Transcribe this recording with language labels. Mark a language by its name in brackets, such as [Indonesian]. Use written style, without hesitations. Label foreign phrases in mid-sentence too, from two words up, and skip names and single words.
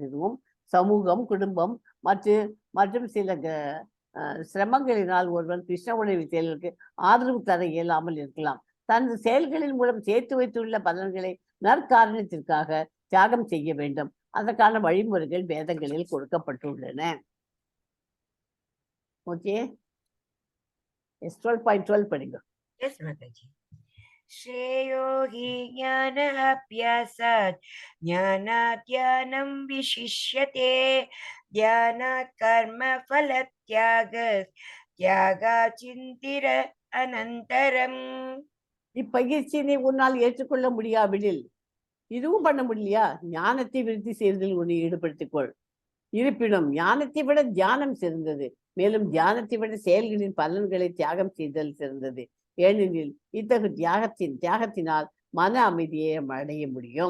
[Tamil] இதுவும் சமூகம், குடும்பம் மற்றும் சில சிரமங்களினால் ஒருவன் கிருஷ்ண உணர்வு செயல்களுக்கு ஆதரவு தர இயலாமல் இருக்கலாம். தனது செயல்களின் மூலம் சேர்த்து வைத்துள்ள பலன்களை நற்காரணத்திற்காக தியாகம் செய்ய வேண்டும். அதற்கான வழிமுறைகள் வேதங்களில் கொடுக்கப்பட்டுள்ளன. ஓகே, 12.12 படிங்க. எஸ் மாதாஜி. [Sanskrit] श्रेयो हि ज्ञानाभ्यासात् ज्ञानात् ज्ञानं विशिष्यते ज्ञानात् कर्म फलत्यागात् चिन्तिर अनन्तरम्. [Tamil] இப்பயிற்சியினை உன்னால் ஏற்றுக்கொள்ள முடியாவிடில், இதுவும் பண்ண முடியலையா, ஞானத்தை விருத்தி செய்வதில் உன்னை ஈடுபடுத்திக்கொள். இருப்பினும் ஞானத்தை விட தியானம் சிறந்தது. மேலும் தியானத்தை விட செயல்களின் பலன்களை தியாகம் செய்தல் சிறந்தது. ஏனெனில் இத்தகு தியாகத்தினால் மன அமைதியை அடைய முடியும்.